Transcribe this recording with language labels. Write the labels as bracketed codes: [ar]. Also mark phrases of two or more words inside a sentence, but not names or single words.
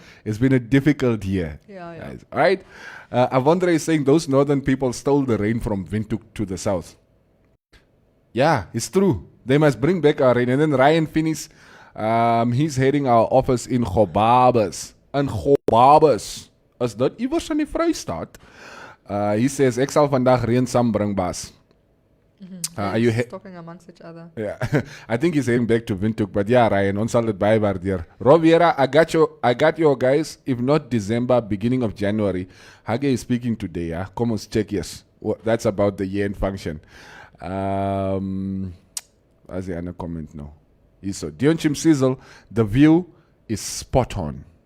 [en] It's been a difficult year. Guys. All right. Avondre is saying those northern people stole the rain from Windhoek to the south. Yeah, it's true. They must bring back our rain. And then Ryan Finis, he's heading our office in Gobabes. [af] And Gobabes is dat iewers in die Vrystaat. [en] He says, [af] ek sal vandag reën saambring, Bas. [en] Are you talking amongst each other? Yeah, I think he's heading back to Windhoek, but yeah, Ryan, [af] ons sal dit bywaardeer. [en] Roviera, I got you guys. If not December, beginning of January. Hage is speaking today. Yeah, come on, check. Yes, that's about the year-end function. What's the other comment now? So Dion Chim Sizzle, the view is spot on.